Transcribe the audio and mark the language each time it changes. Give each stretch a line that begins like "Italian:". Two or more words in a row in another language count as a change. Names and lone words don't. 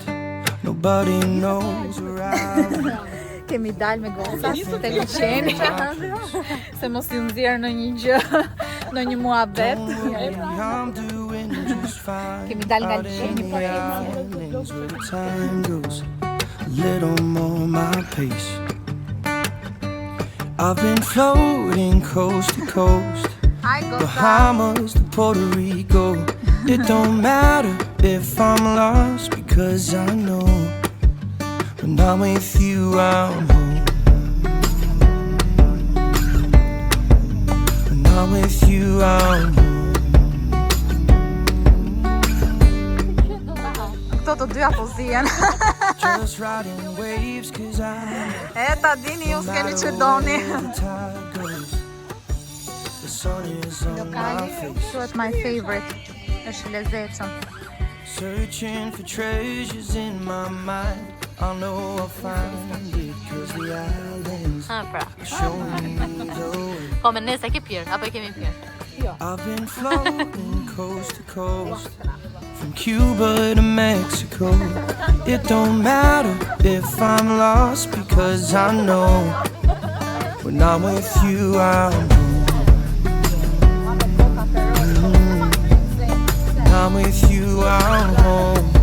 English: Nobody knows where I went.
Albanian: Kemi dal me goca te liçeni, se mos ju nxjerr në një gjë, në një muhabet.
English: I'm doing just fine.
Albanian: Kemi dal nga liçeni për
English: Time goes a little more my pace. I've been floating coast to coast, Bahamas to Puerto Rico. It don't matter if I'm lost, because I know when I'm with you I'm home. When I'm with you I'm home.
Albanian: Këto të dyja po zihen.
English: Just riding waves, 'cause I
Albanian: Ta dini ju s'keni që doni.
English: The sun is on my face.
Albanian: Quhet
English: my favorite.
Albanian: Është lezetshëm.
English: Searching for treasures in my mind. I know I'll find it, 'cause the islands
Albanian: Pra.
English: showing me the way.
Albanian: Po me nëse ke pirë, apo e kemi pirë?
English: I've been floating coast to coast, from Cuba to Mexico. It don't matter if I'm lost, because I know when I'm with you I'm home. I'm with you, I'm home.